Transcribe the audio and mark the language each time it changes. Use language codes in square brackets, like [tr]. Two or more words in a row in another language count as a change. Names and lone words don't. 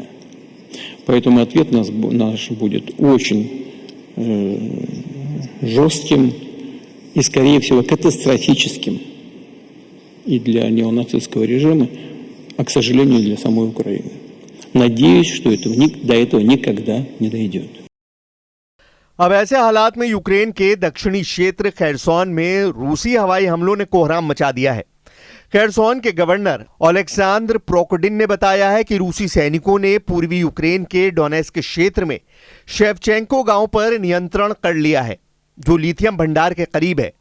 [ru] Поэтому ответ наш будет очень жестким и, скорее всего, катастрофическим и для неонацистского режима, а, к сожалению, для самой Украины. Надеюсь, что до этого никогда не дойдет. [hi] अब ऐसे हालात में यूक्रेन के दक्षिणी क्षेत्र खेरसोन में रूसी हवाई हमलों ने कोहराम मचा दिया है। खेरसोन के गवर्नर ओलेक्सांद्र प्रोकोडिन ने बताया है कि रूसी सैनिकों ने पूर्वी यूक्रेन के डोनेस्क क्षेत्र में शेवचेंको गांव पर नियंत्रण कर लिया है, जो लिथियम भंडार के करीब है।